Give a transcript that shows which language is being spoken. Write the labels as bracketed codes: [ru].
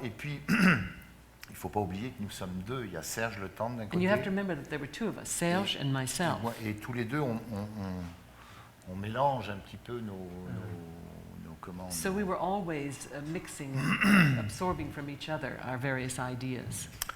[fr] Et puis, il ne faut pas oublier que nous sommes deux. Il y a Serge Le Tendre d'un [en] And you have to remember that there were two of us, Serge and myself. [fr] Et tous les deux, on mélange un petit peu nos commandes. [en] So we were always mixing, absorbing from each other our various ideas.